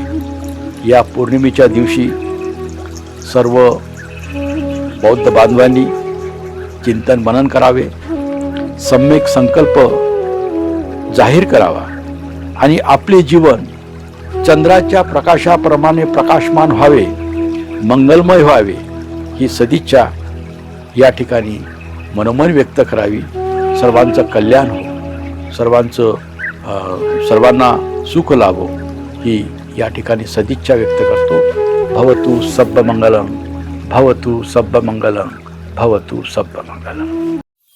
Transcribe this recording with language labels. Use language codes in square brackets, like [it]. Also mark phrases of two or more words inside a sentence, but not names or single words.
[mr] या पौर्णिमेच्या दिवशी सर्व बौद्ध बांधवांनी चिंतन मनन करावे, सम्यक संकल्प जाहीर करावा आणि आपले जीवन चंद्राच्या प्रकाशाप्रमाणे प्रकाशमान व्हावे, मंगलमय व्हावे, ही सदिच्छा या ठिकाणी मनोमन व्यक्त करावी. सर्वांचं कल्याण हो, सर्वांना सुख लाभो, ही या ठिकाणी सदिच्छा व्यक्त करतो. [pi] भवतु सब्ब मंगलम, भवतु सब्ब मंगलम, भवतु सब्ब मंगलम.